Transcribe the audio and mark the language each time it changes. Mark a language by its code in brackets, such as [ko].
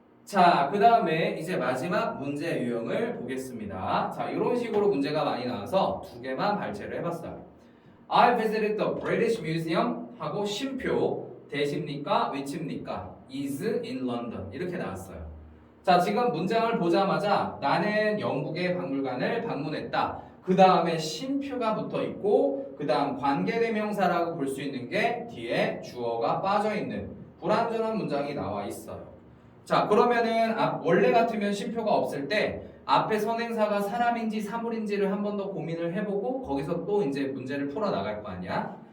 [ko] 자, 그 다음에 이제 마지막 문제 유형을 보겠습니다. 자, 이런 식으로 문제가 많이 나와서 두 개만 발췌를 해봤어요. [en] I visited the British Museum [ko] 하고 쉼표 대십니까? 위치입니까? [en] is in London [ko] 이렇게 나왔어요. 자, 지금 문장을 보자마자 나는 영국의 박물관을 방문했다. 그 다음에 쉼표가 붙어 있고 그 다음 관계대명사라고 볼 수 있는 게 뒤에 주어가 빠져 있는 불완전한 문장이 나와 있어요. 자, 그러면은 원래 같으면 쉼표가 없을 때 앞에 선행사가 사람인지 사물인지를 한 번 더 고민을 해보고 거기서 또 이제 문제를 풀어 나갈 거 아니야.